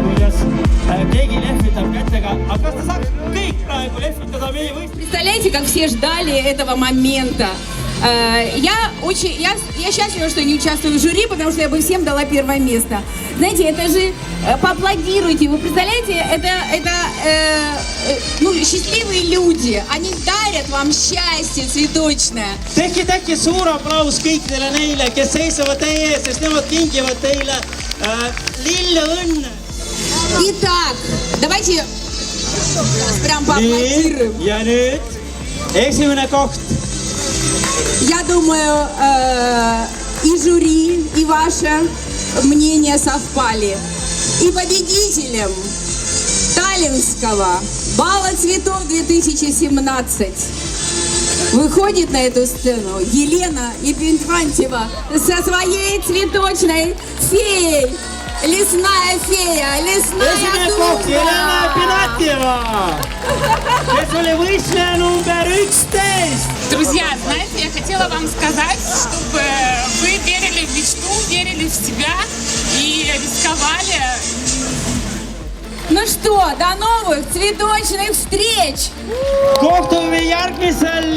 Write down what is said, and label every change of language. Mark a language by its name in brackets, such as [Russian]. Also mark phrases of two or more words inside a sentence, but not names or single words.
[Estonian] võitmas. Keegi lehvitab kätega, aga kas ta saaks kõik praegu lehvitada meie võistlust? [Russian] Представляете, как все ждали этого момента. Я счастлива, что не участвую в жюри, потому что я бы всем дала первое место. Знаете, это же поаплодируйте. Вы представляете, это счастливые люди. Они дарят вам счастье цветочное. [Estonian] Tehke suur aplaus kõikidele neile, kes seisavad teie ees, sest nemad kingivad teile lilleõnne. [Russian] Итак, давайте прям поаплодируем. [Estonian] Ja nüüd esimene koht. [Russian] Я думаю, и жюри, и ваше мнение совпали. И победителем Таллинского бала цветов 2017 выходит на эту сцену Елена Епифантьева со своей цветочной феей. Лесная фея, лесная дуба. Елена Епифантьева, [Estonian] kes oli võistleja number 11. [Russian] Друзья, знаете, я хотела вам сказать, чтобы вы верили в мечту, верили в себя и рисковали. Ну что, до новых цветочных встреч! [Estonian] Kohtume järgmise